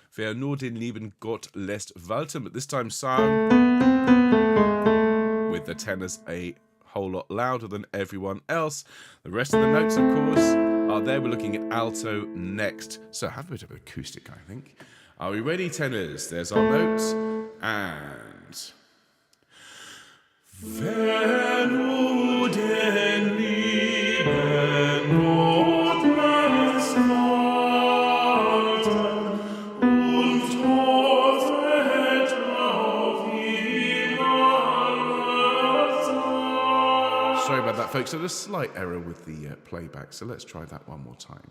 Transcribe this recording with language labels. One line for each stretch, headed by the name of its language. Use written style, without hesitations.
German: Wer nur den lieben Gott lässt, walten,
English: but this time sung with the tenors a whole lot louder than everyone else. The rest of the notes, of course, are there. We're looking at alto next. So have a bit of acoustic, I think. Are we ready, tenors? There's our notes.
German: And wer nur den lieben Gott lässt walten und hoffet auf ihn alle Zeit.
English: Sorry about that, folks. There's a slight error with the playback, so let's try that one more time.